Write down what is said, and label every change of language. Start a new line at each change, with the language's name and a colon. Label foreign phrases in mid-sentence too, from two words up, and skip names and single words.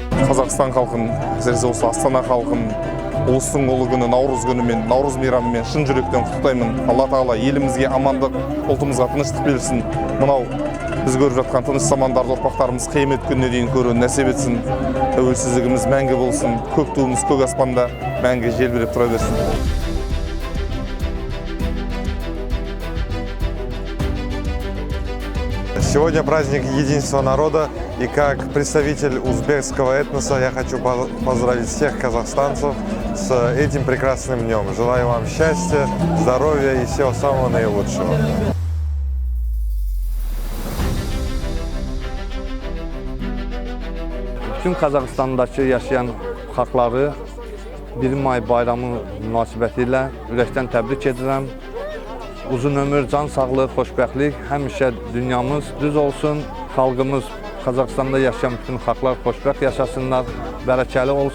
Kazakh: Қазақстан халқын, әсіресе осы Астана халқын ұлыстың ұлы күні Наурыз күнімен, Наурыз мейрамымен шын жүректен құттықтаймын. Алла тағала елімізге амандық, ұлтымызға тыныштық берсін. Мынау біз көріп жатқан тыныш замандарды ұрпақтарымыз қиямет күніне дейін көруін нәсіп етсін. Тәуелсіздігіміз мәңгі болсын, көк туымыз көк аспанда мәңгі желбіреп тұра берсін.
Russian: Сегодня праздник единства народа, и как представитель узбекского этноса я хочу поздравить всех казахстанцев с этим прекрасным днем. Желаю вам счастья, здоровья и всего самого наилучшего.
Azerbaijani: Bütün Qazaxıstandakı yaşayan xalqları 1 may bayramı münasibəti ilə ürəkdən təbrik edirəm. Uzun ömür, can sağlığı, xoşbəxtlik, həmişə dünyamız düz olsun, xalqımız, Qazaxıstanda yaşayan bütün xalqlar xoşbəxt yaşasınlar, bərəkəli olsunlar.